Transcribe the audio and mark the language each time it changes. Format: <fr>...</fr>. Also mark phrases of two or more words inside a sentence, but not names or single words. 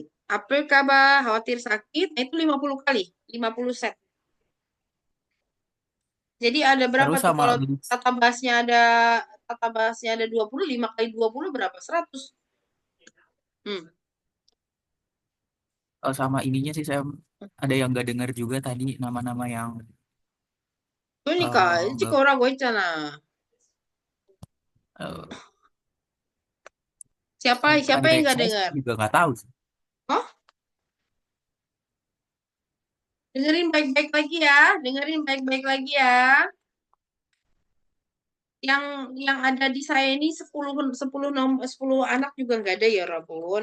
<id>Apel kabah, khawatir sakit, nah itu 50 kali, 50 set. Jadi ada berapa Terus tuh sama kalau tata bahasnya ada 20, 5 kali 20 berapa? 100. sama ininya sih saya ada yang nggak dengar juga tadi nama-nama yang</id> <ko>그러니까 일찍</ko> <id>nggak</id> <ko>오라고 했잖아.</ko> <id>Siapa bukan yang kayak nggak saya dengar? juga nggak tahu sih. Oh, dengerin baik-baik lagi ya. Dengerin baik-baik lagi ya. Yang ada di saya ini 10 anak juga nggak ada ya, Rabun.</id>